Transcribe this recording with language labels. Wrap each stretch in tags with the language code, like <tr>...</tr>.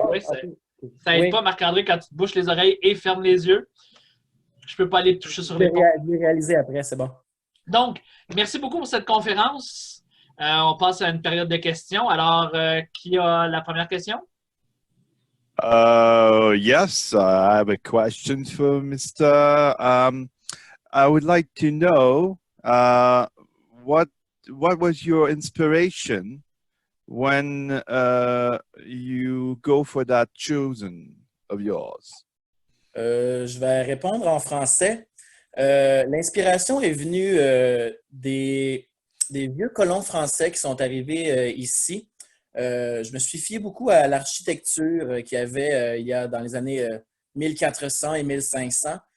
<fr>Oui, ça n'aide pas, Marc-André, quand tu te bouches les oreilles et fermes les yeux. Je ne peux pas aller te toucher sur les pommes. Je vais réaliser après, c'est bon. Donc, merci beaucoup pour cette conférence. On passe à une période de questions. Alors, qui a la première question?</fr> <en>Yes, I have a question for Mr. I would like to know what was your inspiration when you go for that chosen of yours?</en> <fr>Je vais répondre en français. L'inspiration est venue des vieux colons français qui sont arrivés ici. Je me suis fié beaucoup à l'architecture qu'il y avait dans les années 1400 et 1500.</fr>